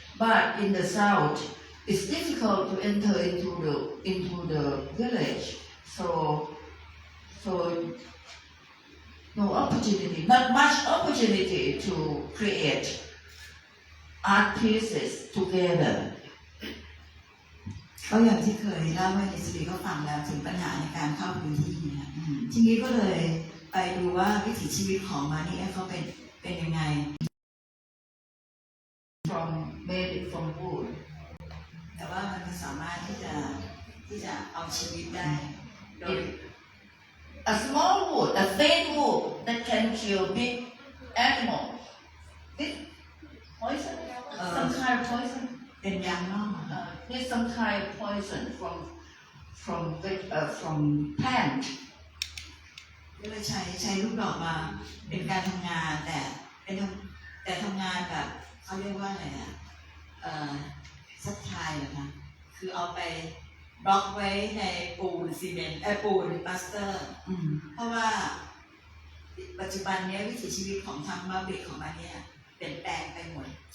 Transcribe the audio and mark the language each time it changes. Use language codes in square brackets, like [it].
[en] But in the south, it's difficult to enter into the village. So no opportunity, not much opportunity to create art pieces together. [th] ก็อย่างที่เคยเล่าให้ดิสรีก็ฟังแล้วถึงปัญหาในการเข้าพื้นที่นะทีนี้ก็เลยไปดูว่าวิถีชีวิตของมานี่เขาเป็นยังไง [en] From made it from wood. [th] แต่ว่ามันสามารถที่จะเอาชีวิตได้โดย [en] A small wood, a thin wood that can kill big animals. This poison, some kind of poison. [th] เป็นยางนอก [en] There's some kind of poison from plant. [th] ก็เลยใช้ลูกดอกมาเป็นการทำงานแต่ทำงานแบบเขาเรียกว่าอะไรนะซับไทยเหรอคะคือเอาไปบล็อกไว้ในปูนซีเมนต์ปูนพลาสเตอร์เพราะว่าปัจจุบันนี้วิถีชีวิตของทางมาบิกของมันเนี่ยเปลี่ยนแปลงไปหมด